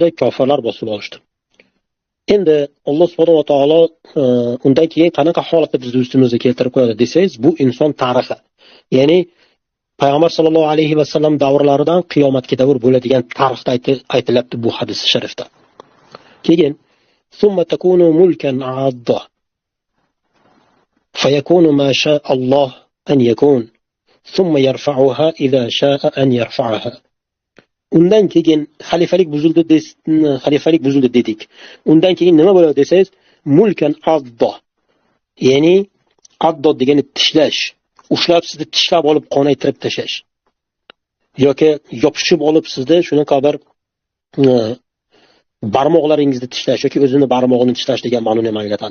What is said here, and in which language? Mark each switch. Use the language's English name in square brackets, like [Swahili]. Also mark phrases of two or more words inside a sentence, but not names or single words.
[Uzbek] Kofirlar bosib olishdi. Endi Alloh [Arabic] سبحانه وتعالى [Uzbek] undan keyin qanaqa holatni biz ustimizga keltirib qo'yadi desangiz, bu inson tarixi. Ya'ni payg'ambar [Arabic] صلى الله عليه وسلم [Uzbek] davrlaridan qiyomatga davr bo'ladigan tarixda aytiladi bu hadis sharifda. Keyin [Arabic] ثم تكون ملكا عاضا فيكون ما شاء الله أن يكون ثم يرفعها إذا شاء أن يرفعها. [Uzbek] Undan keyin xalifalik buzildi dedik. Undan keyin nima bo'ladi desangiz, [Arabic] ملكا عاضا. [Uzbek] Ya'ni addo degani tishlash, ushlab sizni tishlab olib qonaytirib tashlash. Yoki yopishib olib sizni shunaqa bir barmoqlaringizni tishlash yoki o'zini barmog'ini tishlash degan ma'noni anglatadi.